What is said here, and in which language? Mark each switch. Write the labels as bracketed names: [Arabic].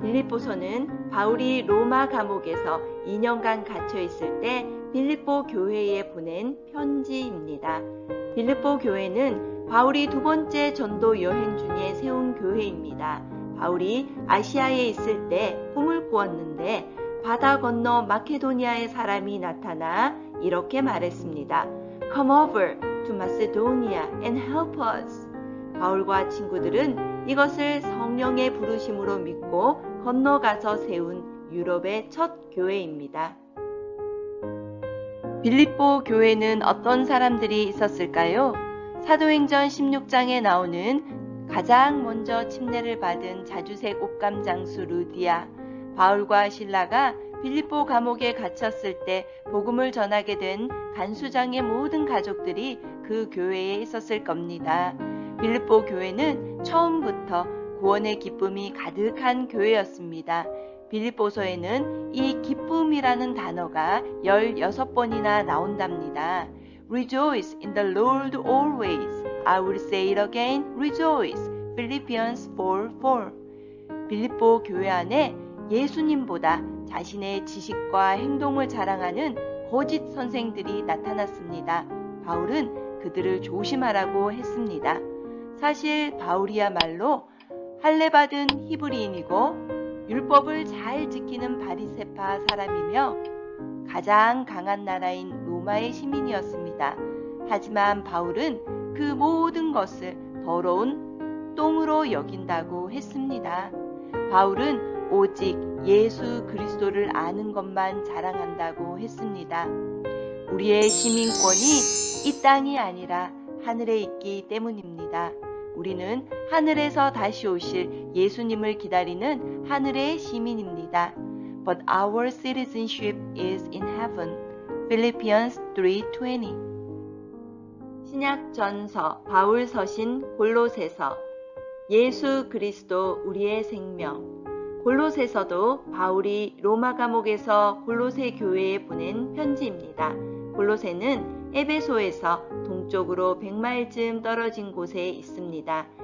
[Korean] 빌립보서는 바울이 로마 감옥에서 2년간 갇혀 있을 때 빌립보 교회에 보낸 편지입니다. 빌립보 교회는 바울이 2번째 전도 여행 중에 세운 교회입니다. 바울이 아시아에 있을 때 꿈을 꾸었는데 바다 건너 마케도니아의 사람이 나타나 이렇게 말했습니다. [English] Come over to Macedonia and help us. [Korean] 바울과 친구들은 이것을 성령의 부르심으로 믿고 건너가서 세운 유럽의 첫 교회입니다. 빌립보 교회는 어떤 사람들이 있었을까요? 사도행전 16장에 나오는 가장 먼저 침례를 받은 자주색 옷감 장수 루디아, 바울과 실라가 빌립보 감옥에 갇혔을 때 복음을 전하게 된 간수장의 모든 가족들이 그 교회에 있었을 겁니다. 빌립보 교회는 처음부터 구원의 기쁨이 가득한 교회였습니다. 빌립보서에는 이 기쁨이라는 단어가 16번이나 나온답니다. [English] Rejoice in the Lord always. I will say it again, rejoice. Philippians 4:4. [Korean] 빌립보 교회 안에 예수님보다 자신의 지식과 행동을 자랑하는 거짓 선생들이 나타났습니다. 바울은 그들을 조심하라고 했습니다. 사실 바울이야말로 할례받은 히브리인이고 율법을 잘 지키는 바리새파 사람이며 가장 강한 나라인 로마의 시민이었습니다. 하지만 바울은 그 모든 것을 더러운 똥으로 여긴다고 했습니다. 바울은 오직 예수 그리스도를 아는 것만 자랑한다고 했습니다. 우리의 시민권이 이 땅이 아니라 하늘에 있기 때문입니다. 우리는 하늘에서 다시 오실 예수님을 기다리는 하늘의 시민입니다. [English] But our citizenship is in heaven. Philippians 3:20. [Korean] 신약 전서 바울 서신 골로새서. 예수 그리스도 우리의 생명. 골로새서도 바울이 로마 감옥에서 골로새 교회에 보낸 편지입니다. 골로새는 에베소에서 동쪽으로 100마일쯤 떨어진 곳에 있습니다.